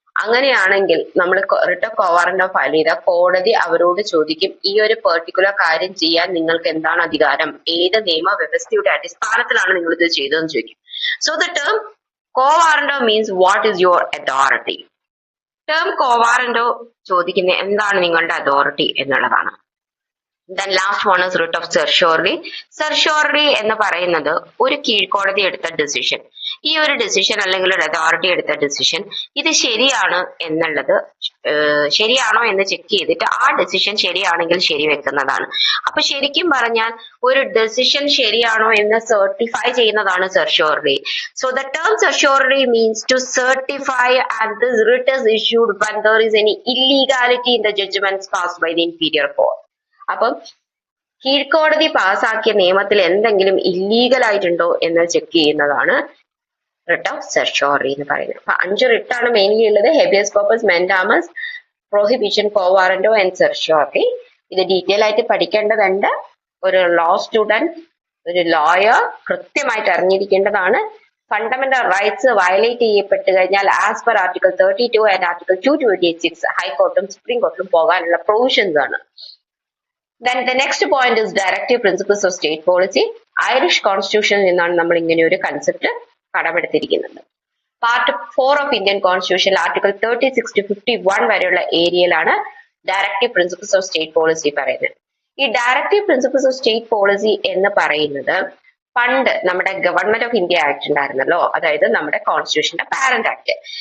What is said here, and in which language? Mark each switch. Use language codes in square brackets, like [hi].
[ml] അങ്ങനെയാണെങ്കിൽ നമ്മൾ writ of quo വാറന്റോ file ചെയ്താൽ കോടതി അവരോട് ചോദിക്കും ഈ ഒരു പെർട്ടിക്കുലർ കാര്യം ചെയ്യാൻ നിങ്ങൾക്ക് എന്താണ് അധികാരം, ഏത് നിയമവ്യവസ്ഥയുടെ അടിസ്ഥാനത്തിലാണ് നിങ്ങൾ ഇത് ചെയ്തതെന്ന് ചോദിക്കും. [en] So the term quo warranto means what is your authority. [ml] Term quo വാറന്റോ ചോദിക്കുന്ന എന്താണ് നിങ്ങളുടെ അതോറിറ്റി എന്നുള്ളതാണ്. [en] Then last one is writ of certiorari. [ml] Certiorari എന്ന് പറയുന്നത് ഒരു കീഴ്ക്കോടതി എടുത്ത ഡിസിഷൻ, ഈ ഒരു ഡിസിഷൻ അല്ലെങ്കിൽ ഒരു അതോറിറ്റി എടുത്ത ഡിസിഷൻ ഇത് ശരിയാണ് എന്നുള്ളത് ശരിയാണോ എന്ന് ചെക്ക് ചെയ്തിട്ട് ആ ഡിസിഷൻ ശരിയാണെങ്കിൽ ശരിവെക്കുന്നതാണ്. അപ്പൊ ശരിക്കും പറഞ്ഞാൽ ഒരു ഡിസിഷൻ ശരിയാണോ എന്ന് സർട്ടിഫൈ ചെയ്യുന്നതാണ് certiorari. [en] So the term certiorari means to certify and this writ is issued when there is any illegality in the judgments passed by the inferior court. [ml] അപ്പം കീഴ്ക്കോടതി പാസാക്കിയ നിയമത്തിൽ എന്തെങ്കിലും ഇല്ലീഗൽ ആയിട്ടുണ്ടോ എന്ന് ചെക്ക് ചെയ്യുന്നതാണ് റിട്ട് ഓഫ് സെർഷോറി എന്ന് പറയുന്നത്. അപ്പൊ 5 റിട്ടാണ് മെയിൻലി ഉള്ളത്: habeas corpus, mandamus, prohibition, quo വാറന്റോ and സെർഷോറി. ഇത് ഡീറ്റെയിൽ ആയിട്ട് പഠിക്കേണ്ടതുണ്ട്. ഒരു ലോ സ്റ്റുഡന്റ്, ഒരു ലോയർ കൃത്യമായിട്ട് അറിഞ്ഞിരിക്കേണ്ടതാണ്. ഫണ്ടമെന്റൽ റൈറ്റ്സ് വയലേറ്റ് ചെയ്യപ്പെട്ട് കഴിഞ്ഞാൽ as per article 32 and article 226 ഹൈക്കോർട്ടും supreme കോർട്ടിലും പോകാനുള്ള പ്രൊവിഷൻസ് ആണ്. [en] Then the next point is directive principles of state policy. [ml] Irish constitution നിന്നാണ് നമ്മൾ ഇങ്ങനെ ഒരു concept കടമെടുത്തിരിക്കുന്നത്. Part 4 of Indian constitution article 36 to 51 വരെയുള്ള ഏരിയയിലാണ് directive principles of state policy പറയുന്നത്. ഈ directive principles of state policy എന്ന് പറയുന്നത് പണ്ട് നമ്മുടെ ഗവൺമെന്റ് ഓഫ് ഇന്ത്യ ആക്ട് ഉണ്ടായിരുന്നല്ലോ, അതായത് നമ്മുടെ കോൺസ്റ്റിറ്റ്യൂഷന്റെ പാരന്റ് ആക്ട്.